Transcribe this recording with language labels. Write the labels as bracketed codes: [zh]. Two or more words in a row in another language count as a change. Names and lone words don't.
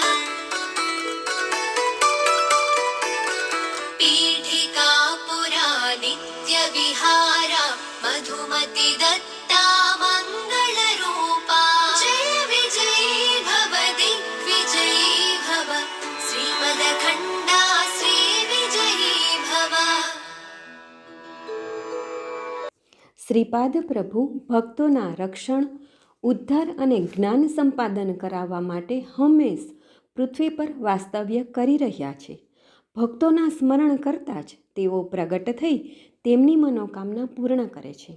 [sa] पीठिका पुरा नित्यविहारा मधुमति दत्ता मङ्गलरूपा जय विजयी भव दिग्विजयी भव श्रीमदखण्डा श्रीविजयी भव [gu] શ્રીપાદ પ્રભુ ભક્તોના રક્ષણ, ઉદ્ધાર અને જ્ઞાન સંપાદન કરાવવા માટે હંમેશ પૃથ્વી પર વાસ્તવ્ય કરી રહ્યા છે. ભક્તોના સ્મરણ કરતાં જ તેઓ પ્રગટ થઈ તેમની મનોકામના પૂર્ણ કરે છે.